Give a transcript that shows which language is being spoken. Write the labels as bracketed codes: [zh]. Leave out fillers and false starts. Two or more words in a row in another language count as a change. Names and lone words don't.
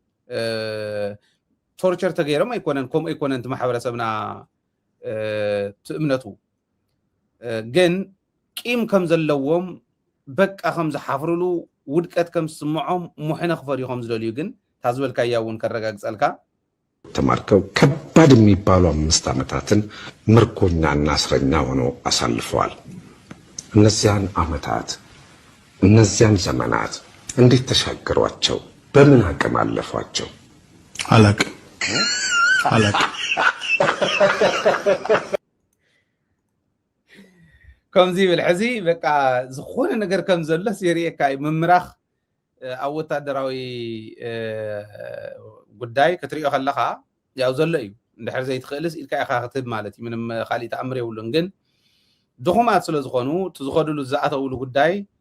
[ti] ቶርቸር ተገይሮም ኣይኮነን ከምኡ ኣይኮነን እቲ ማሕበረሰብና ትእምነቱ ግን ቂም ከም ዘለዎም በቃ ከም ዝሓፍርሉ ውድቀት ከም ዝስምዖም ሙሕነ ክፈርዩ ከም ዝደልዩ ግን ታዝበልካያ እውን ከረጋግፀልካ [am] ተማርከው ከባድ የሚባሉ 5 ዓመታትን ምርኮኛና እስረኛ ሆነው አሳልፈዋል። እነዚያን ዓመታት እነዚያን ዘመናት እንዴት ተሻገሯቸው? በምን አቅም አለፏቸው? አላቅም [ti] ከምዚ ብልሕዚ በቃ ዝኾነ ነገር ከም ዘሎስ የሪኤካ ምምራኽ ኣብ ወታደራዊ ጉዳይ ክትሪኦ ከለኻ ያው ዘሎ እዩ እንድሕር ዘይትኽእልስ ኢልካ ኢኻ ክትህብ ማለት እዩ ምንም ካሊእ ተኣምር የብሉን ግን ድኹማት ስለ ዝኾኑ እቲ ዝኸድሉ ዝኣተውሉ ጉዳይ